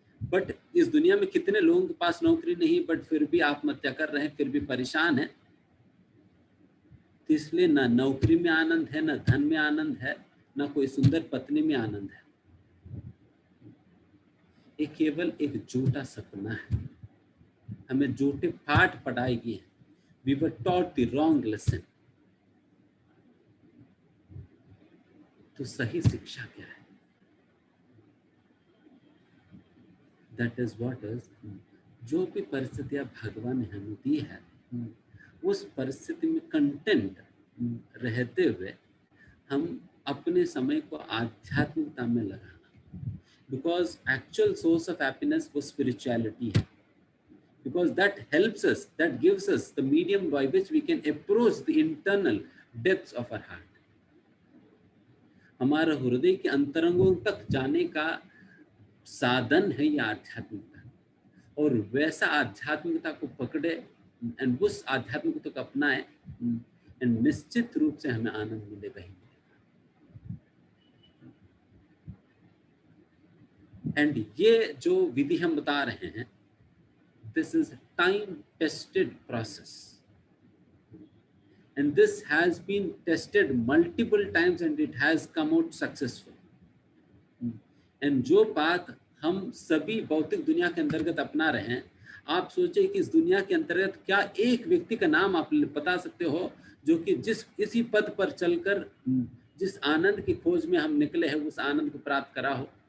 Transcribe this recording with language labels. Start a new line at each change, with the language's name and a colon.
Hindi: But इस दुनिया में कितने लोगों के पास नौकरी नहीं, बट फिर भी आत्महत्या कर रहे हैं, फिर भी परेशान है। तो इसलिए ना नौकरी में आनंद है, ना धन में आनंद है, ना कोई सुंदर पत्नी में आनंद है। ये केवल एक झूठा सपना है। हमें झूठे पाठ पढ़ाए गए हैं।
English: We were taught the wrong lesson.
Hindi: तो सही शिक्षा क्या है?
English: That is what is,
Hindi: जो भी परिस्थितियां भगवान ने हमें दी है, उस परिस्थिति में कंटेंट रहते हुए हम अपने समय को आध्यात्मिकता में लगाना, because actual source of happiness वो स्पिरिचुअलिटी है,
English: because that helps us, that gives us the medium by which we can approach the internal depths of our heart.
Hindi: हमारे हृदय के अंतरंगों तक जाने का साधन है ये आध्यात्मिकता, और वैसा आध्यात्मिकता को पकड़े एंड उस आध्यात्मिकता को अपनाए, एंड निश्चित रूप से हमें आनंद मिलेगा ही मिलेगा। एंड ये जो विधि हम बता रहे हैं,
English: this is a time-tested process, and this has been tested multiple times and it has come out successful.
Hindi: And जो बात हम सभी भौतिक दुनिया के अंतर्गत अपना रहे हैं, आप सोचिए कि इस दुनिया के अंतर्गत क्या एक व्यक्ति का नाम आप बता सकते हो जो कि जिस किसी पद पर चलकर जिस आनंद की खोज में हम निकले हैं उस आनंद को प्राप्त करा हो?